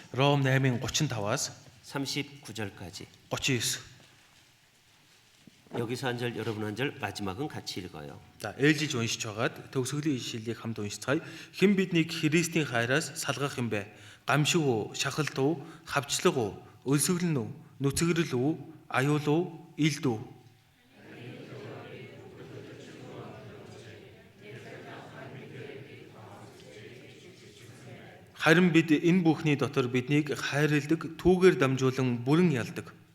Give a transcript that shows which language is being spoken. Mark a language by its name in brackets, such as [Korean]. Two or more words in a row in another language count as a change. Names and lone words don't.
[Mongolian] Ром 8-ын 35-аас [Korean] 39절까지 39. 여기서 한 절 여러분 한 절 마지막은 같이 읽어요. [Mongolian] За ээлжиж уншиж байгаад төгсгөлийн ишлэлийг хамт уншицгаая. Хэн биднийг Христийн хайраас салгах юм бэ? Гамшиг уу, шахалт уу, хавчлаг уу, өлсгөлн үү, нүцгэрэл үү, аюул уу, илд үү? Харин бид энэ бүхний дотор биднийг хайрладаг, түүгээр дамжуулан бүрэн ялдаг.